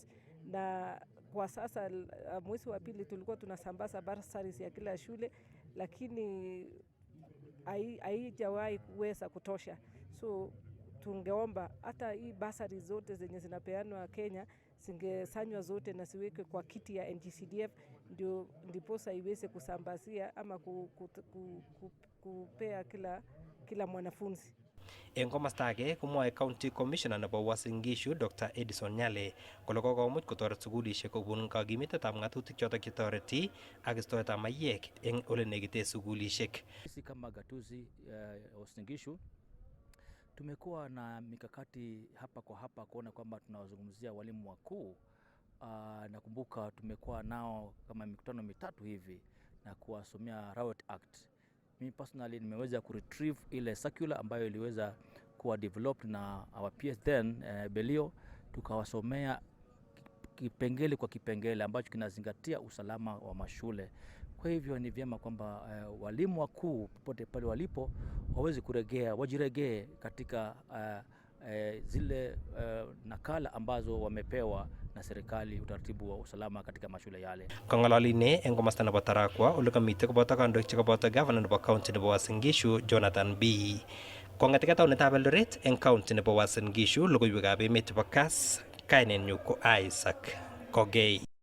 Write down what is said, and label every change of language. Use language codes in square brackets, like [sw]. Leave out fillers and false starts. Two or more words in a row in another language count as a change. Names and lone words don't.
[sw] Na kwa sasa mwezi wa pili tulikuwa tunasambaza bursaries ya kila shule, lakini haijawahi kuweza kutosha. So tungeomba hata hii bursaries zote zenye zinapeanwa Kenya zingesanywa zote na siwekwe kwa kiti ya NGCDF, ndiposa iweze kusambazia ama kupea kila mwanafunzi. [kln] Eng komasta age komwae [en] County Commissioner [kln] nebo Uasin Gishu Dr. Edison Nyale kole kokomuch kotoret sukulishek kobun kakimitetab ng'atutik chotok chetoreti ak istoetab maiyek eng ole negite sukulishek. [sw] Sisi kama gatuzi Uasin Gishu tumekuwa na mikakati hapa kwa hapa kuona kwamba tunawazungumzia walimu wakuu. Nakumbuka tumekuwa nao kama mikutano mitatu hivi na kuwasomea Riot Act. Mimi personally nimeweza kuretrieve ile circular ambayo iliweza kuwa developed na [en] our PS then [sw] Belio, tukawasomea kipengele kwa kipengele ambacho kinazingatia usalama wa mashule. Kwa hivyo ni vyema kwamba walimu wakuu popote pale walipo waweze wajiregee katika zile nakala ambazo wamepewa na serikali, utaratibu wa usalama katika mashule yale. [kln] Kong'ololine eng komasta nebo Tarakwa ole kamite koboto kandoik chekaboto governor nebo county nebo Uasin Gishu Jonathan B. Kong'eteke taunetab Eldoret eng county nebo Uasin Gishu, logoiwekab emet chebo Kass, kainenyu ko Isaac Kogei.